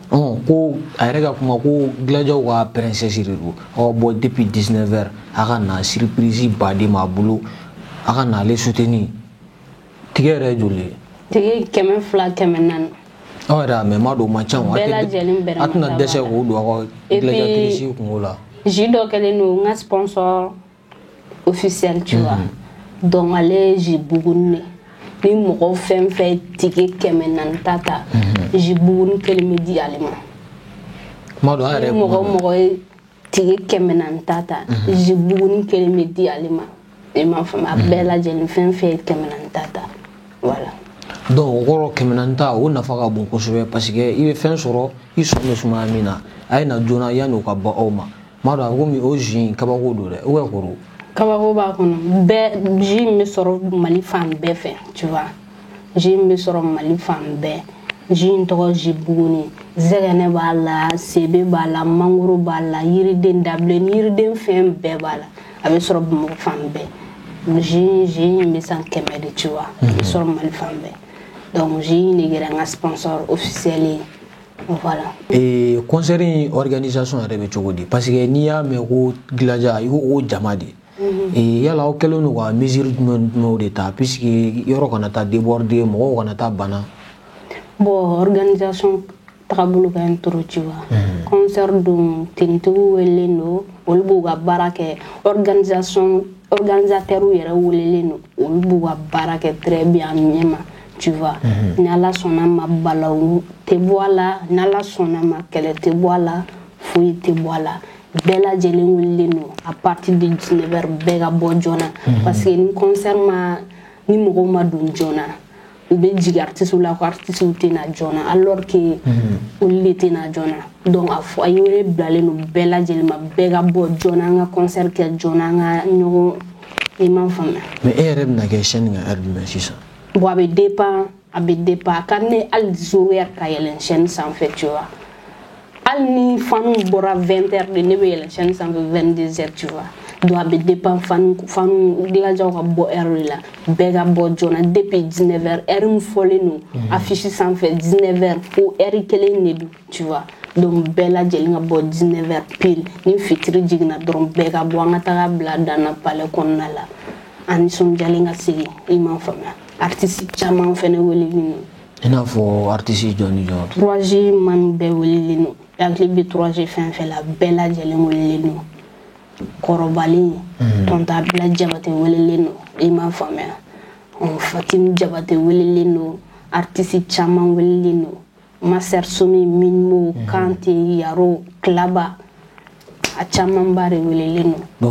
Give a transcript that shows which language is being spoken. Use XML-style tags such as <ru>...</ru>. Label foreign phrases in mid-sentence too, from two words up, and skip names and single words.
<bm>ko a yɛrɛ ka kuma ko gilajaw ka princesse de don bon</bm> <fr>depuis 19h</fr> <bm>a ka na surprise baden b'a bolo a ka na ale soutenir tigɛ yɛrɛ joli tigɛ 200 400 aw yɛrɛ mais ma don ma ca bɛɛ lajɛlen bɛrɛ a tɛna dɛsɛ k'o don aw ka gilajatrice kungo la ji dɔ kɛlen don n ka</bm> <fr>sponsor officiel tu vois donc</fr> <bm>ale ye ji buguni ni mɔgɔ fɛn fɛn tigɛ 400 ta ji buguni kelen bɛ di ale ma ma don a yɛrɛ ni mɔgɔ ye tigɛ 400 ta ji buguni kelen bɛ di ale ma i m'a faamu a bɛɛ lajɛlen fɛn fɛn ye 400 ta voilà donc o kɔrɔ 400 o nafa ka bon kosɛbɛ</bm> <fr>parce que</fr> <bm>i bɛ fɛn sɔrɔ i sɔn bɛ sumaya min na a ye na joona yanni o ka bɔ aw ma ma don a komi o ji kabako don dɛ</bm> <fr>ou bien</fr> <bm>koro kabako b'a kɔnɔ bɛɛ ji in bɛ sɔrɔ Mali fan bɛɛ fɛ</bm> <fr>tu vois</fr> <bm>ji in bɛ sɔrɔ Mali fan bɛɛ ji in tɔgɔ ji buguni zɛgɛnɛ b'a la sebe b'a la mangoro b'a la yiriden dabilen yiriden fɛn bɛɛ b'a la a bɛ sɔrɔ Bamakɔ fan bɛɛ ji in bɛ san 100 de</bm> <fr>tu vois</fr> <bm>a bɛ sɔrɔ Mali fan bɛɛ donc ji in de kɛra n ka</bm> <fr>sponsor officiel</fr> <bm>ye voilà concert in organisation yɛrɛ bɛ cogo di</bm> <fr>parce que</fr> <bm>n'i y'a mɛn ko gilaja i ko o jama de yala aw kɛlen don ka mesure jumɛnw de ta puisque yɔrɔ kana taa déborder mɔgɔw kana taa bana</bm> <fr>bon organisation</fr> <bm>tagabolo ka ɲi trop</bm> <fr>tu vois concert</fr> <bm>don tenitigiw welelen don olu b'u ka baara kɛ organisateur yɛrɛ welelen don olu b'u ka baara kɛ</bm> <fr>très bien</fr> <bm>ɲɛma</bm> <fr>tu vois</fr> <bm>ni Ala sɔnna ma balawu tɛ bɔ a la ni Ala sɔnna ma kɛlɛ tɛ bɔ a la foyi tɛ bɔ a la bɛɛ lajɛlen wililen don</bm> <fr>à partir de 19h</fr> <bm>bɛɛ ka bɔ joona</bm> <fr>parce que</fr> <bm>ni concert ni mɔgɔw ma don joona u bɛ jigin artistes la ko artistes tɛ na joona</bm> <fr>alors que</fr> <bm>olu de tɛ na joona donc a ye wele bilalen don bɛɛ lajɛlen ma bɛɛ ka bɔ joona an ka concert kɛ joona an ka ɲɔgɔn i m'a faamuya mais e yɛrɛ bɛna kɛ chaîne kan heure jumɛn sisan bon a bɛ dépend a ka di ne hali 0h ka yɛlɛn chaîne sanfɛ</bm> <fr>tu vois</fr> <bm>hali ni fanu bɔra 20h de ne bɛ yɛlɛn chaîne sanfɛ 22h</bm> <fr>tu vois</fr> <bm>donc a bɛ dépend fanu gilajaw ka bɔ heure de la bɛɛ ka bɔ joona depuis 19h heure min fɔlen don affiche sanfɛ 19h fo heure kelen de don</bm> <fr>tu vois</fr> <bm>donc bɛɛ lajɛlen ka bɔ 19h pile ni fitiri jiginna dɔrɔn bɛɛ ka bɔ an ka taga bila Dana palais kɔnɔna la an nisɔndiyalen ka segin i m'a faamuya artistes caman fɛnɛ welelen don i n'a fɔ artiste jɔn 3G man bɛɛ welelen don hakili bɛ 3G fɛn fɛn la bɛɛ lajɛlen welelen don kɔrɔbalen tonton Abila Jabate welelen don i m'a faamuya Fatimi Jabate welelen don artistes caman welelen don Master Somi Minmo Kante Yaro Klaba a caman ba de welelen don</bm>